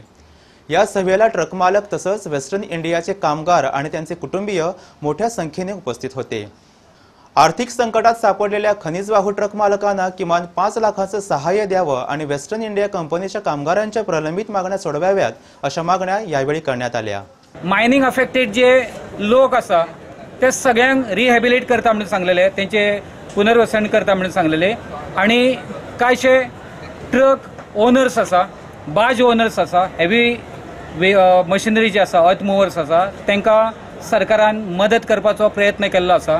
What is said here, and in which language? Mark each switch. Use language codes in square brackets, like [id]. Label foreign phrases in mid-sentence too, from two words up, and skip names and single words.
[mr] या सभेला ट्रक मालक तसंच वेस्टर्न इंडियाचे कामगार आणि त्यांचे कुटुंबीय मोठ्या संख्येने उपस्थित होते। आर्थिक संकटात सापडलेल्या खनिजवाहू ट्रक मालकांना किमान 5 लाखांचं सहाय्य द्यावं आणि वेस्टर्न इंडिया कंपनीच्या कामगारांच्या प्रलंबित मागण्या सोडवाव्यात अशा मागण्या यावेळी करण्यात आल्या। [en] mining affected [kok] जे लोक आसा ते सगळ्यांक रिहॅबिलिट करता म्हणून सांगलेले, त्यांचे पुनर्वसन करता म्हणून सांगलेले आणि कांयशे [en] truck owners [kok] आसा, [en] barge owners [kok] आसा, [en] heavy machinery [kok] जे आसा, [en] earth movers [kok] आसा, तांकां सरकारान मदत करपाचो प्रयत्न केल्लो आसा।